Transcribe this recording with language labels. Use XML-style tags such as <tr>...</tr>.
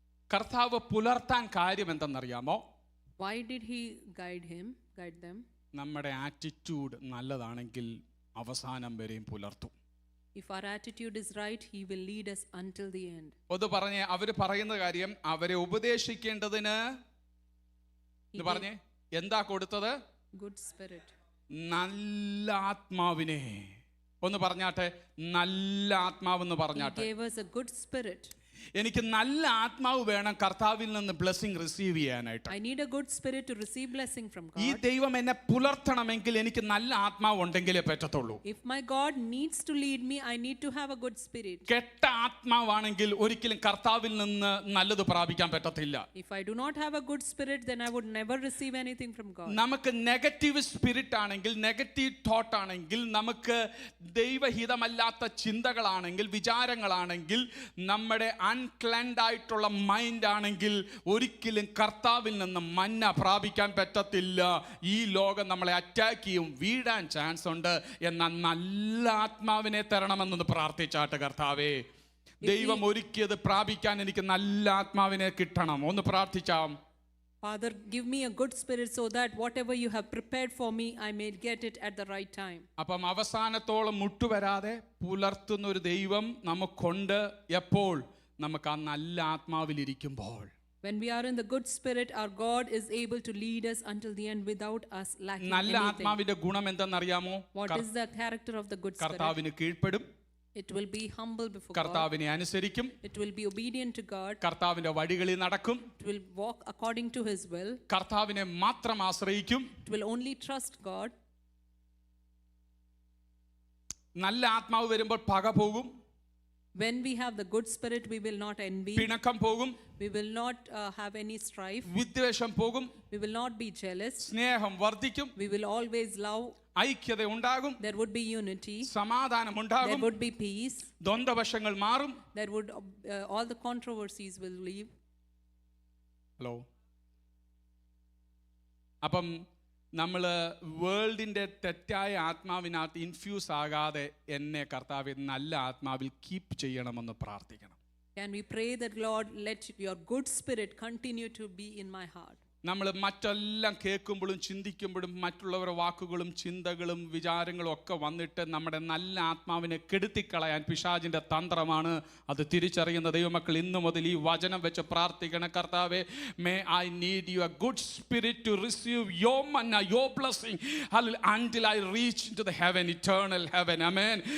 <ml>കർത്താവ് പുലർത്താൻ കാര്യം എന്തെന്നറിയാമോ?</ml> <en>Why did he guide them?</en> <ml>നമ്മുടെ ആറ്റിറ്റ്യൂഡ് നല്ലതാണെങ്കിൽ അവസാനം വരെയും പുലർത്തും.</ml> <en>If our attitude is right, he will lead us until the end.</en> <ml>ഒന്ന് പറഞ്ഞേ, അവര് പറയുന്ന കാര്യം അവരെ ഉപദേശിക്കേണ്ടതിന് പറഞ്ഞേ എന്താ കൊടുത്തത്?</ml> <en>Good spirit.</en> <ml>നല്ല ആത്മാവിനെ. ഒന്ന് പറഞ്ഞാട്ടെ, നല്ല ആത്മാവെന്ന് പറഞ്ഞാട്ടെ.</ml> <en>He gave us a good spirit.</en> <ml>എനിക്ക് നല്ല ആത്മാവ് വേണം കർത്താവിൽ നിന്ന് ബ്ലെസ്സിംഗ് റിസീവ് ചെയ്യാനായിട്ട്.</ml> <en>I need a good spirit to receive blessing from God.</en> <ml>ഈ ദൈവം എന്നെ പുലർത്തണമെങ്കിൽ എനിക്ക് നല്ല ആത്മാവ് ഉണ്ടെങ്കിലേ പറ്റത്തുള്ളൂ.</ml> <en>If my God needs to lead me, I need to have a good spirit.</en> <ml>കെട്ട ആത്മാവാണെങ്കിൽ ഒരിക്കലും കർത്താവിൽ നിന്ന് നല്ലത് പ്രാപിക്കാൻ പറ്റത്തില്ല.</ml> <en>If I do not have a good spirit, then I would never receive anything from God.</en> <ml>നമുക്ക് നെഗറ്റീവ് സ്പിരിറ്റ് ആണെങ്കിൽ, negative thought ആണെങ്കിൽ, നമുക്ക് ദൈവഹിതമല്ലാത്ത ചിന്തകളാണെങ്കിൽ, വിചാരങ്ങളാണെങ്കിൽ, നമ്മുടെ അൺക്ലൻഡ് ആയിട്ടുള്ള മൈൻഡ് ആണെങ്കിൽ ഒരിക്കലും കർത്താവിൽ നിന്ന് മന്ന പ്രാപിക്കാൻ പറ്റത്തില്ല. ഈ ലോകം നമ്മളെ അറ്റാക്ക് ചെയ്യും, വീഴാൻ ചാൻസ് ഉണ്ട്. എന്നാൽ നല്ല ആത്മാവിനെ തരണമെന്നൊന്ന് പ്രാർത്ഥിച്ചാട്ട്, കർത്താവേ ദൈവം ഒരുക്കിയത് പ്രാപിക്കാൻ എനിക്ക് നല്ല ആത്മാവിനെ കിട്ടണം. ഒന്ന് പ്രാർത്ഥിച്ചാം.</ml> <en>Father, give me a good spirit so that whatever you have prepared for me, I may get it at the right time.</en> <ml>അപ്പം അവസാനത്തോളം മുട്ടുവരാതെ പുലർത്തുന്ന ഒരു ദൈവം നമുക്കുണ്ട്. എപ്പോൾ? നമുക്ക് ആ നല്ല ആത്മാവിലിരിക്കുമ്പോൾ.</ml> <en>When we are in the good spirit, our God is able to lead us until the end without us lacking</en> <ml>നല്ല</ml> <en>anything.</en> <ml>ആത്മാവിന്റെ ഗുണം എന്തെന്നറിയാമോ?</ml> <en>What is the character of the good spirit?</en> <ml>കർത്താവിന് കീഴ്പ്പെടും,</ml> <en>It will be humble before God.</en> <ml>കർത്താവിനെ അനുസരിക്കും,</ml> <en>It will be obedient to God.</en> <ml>കർത്താവിന്റെ വഴികളിൽ നടക്കും,</ml> <en>It will walk according to his will.</en> <ml>കർത്താവിനെ മാത്രം ആശ്രയിക്കും.</ml> <en>It will only trust God.</en> <ml>നല്ല ആത്മാവ് വരുമ്പോൾ പക പോകും,</ml> <en>When we have the good spirit, we will not envy.</en> <ml>പിണക്കം പോകും,</ml> <en>We will not have any strife.</en> <ml>വിദ്വേഷം പോകും,</ml> <en>We will not be jealous.</en> <ml>സ്നേഹം വർദ്ധിക്കും,</ml> <en>We will always love.</en> <ml>ഐക്യത ഉണ്ടാകും,</ml> <en>There would be unity.</en> <ml>സമാധാനം</ml> <en>There</en> <ml>ഉണ്ടാകും,</ml> <en>would be peace.</en> <ml>ദ്വന്ദ്വവശങ്ങൾ മാറും.</ml> <en>There would all the controversies will leave. Hello.</en> <ml>അപ്പം നമ്മൾ വേൾഡിൻ്റെ തെറ്റായ ആത്മാവിനകത്ത് ഇൻഫ്യൂസ് ആകാതെ എന്നെ കർത്താവെ നല്ല ആത്മാവിൽ കീപ്പ് ചെയ്യണമെന്ന് പ്രാർത്ഥിക്കണം.</ml> <en>Can we pray that, Lord, let your good spirit continue to be in my heart?</en> <ml>നമ്മൾ മറ്റെല്ലാം കേൾക്കുമ്പോഴും ചിന്തിക്കുമ്പോഴും മറ്റുള്ളവരുടെ വാക്കുകളും ചിന്തകളും വിചാരങ്ങളും ഒക്കെ വന്നിട്ട് നമ്മുടെ നല്ല ആത്മാവിനെ കെടുത്തിക്കളയാൻ പിശാചിൻ്റെ തന്ത്രമാണ്. അത് തിരിച്ചറിയുന്ന ദൈവമക്കൾ ഇന്നു മുതൽ ഈ വചനം വെച്ച് പ്രാർത്ഥിക്കണം.</ml> <en>കർത്താവേ, may I need your good spirit to receive your manna, your blessing until I reach into the heaven, eternal heaven. Amen.</en>